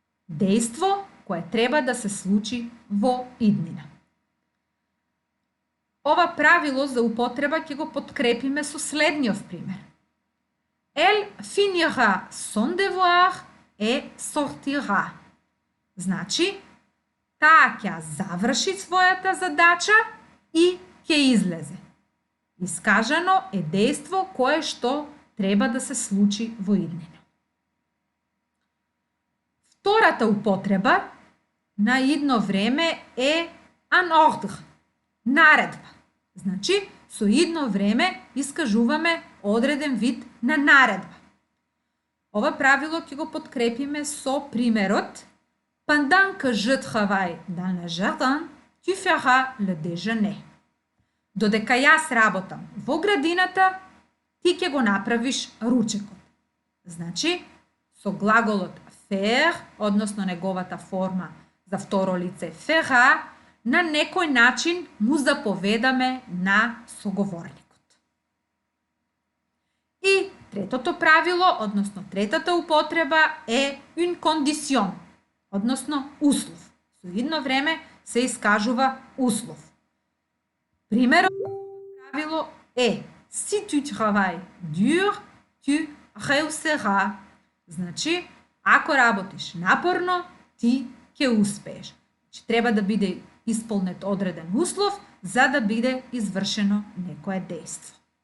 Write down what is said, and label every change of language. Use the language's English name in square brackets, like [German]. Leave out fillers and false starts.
[Macedonian] Дејство кое треба да се случи во иднина. Ова правило за употреба ќе го подкрепиме со следниот пример. [French] Elle finira son devoir et sortira. [Macedonian] Значи, таа ќе заврши својата задача и ќе излезе. Искажано е дејство кое што треба да се случи во иднина. Втората употреба на идно време е un ordre, наредба. Значи, со идно време искажуваме одреден вид на наредба. Ова правило ќе го подкрепиме со примерот [French] Pendant que je travaille dans le jardin, tu feras le déjeuner. [Macedonian] Додека јас работам во градината, ти ќе го направиш ручекот. Значи, со глаголот faire, односно неговата форма за второ лице fera, на некој начин му заповедаме на соговорникот. И третото правило, односно третата употреба е une condition, односно услов. Со идно време се искажува услов. Примерот правило е [French] si tu travailles dur, tu réussiras. [Macedonian] Значи, ако работиш напорно, ти ќе успееш. Значи, треба да биде исполнет одреден услов за да биде извршено некое дејство.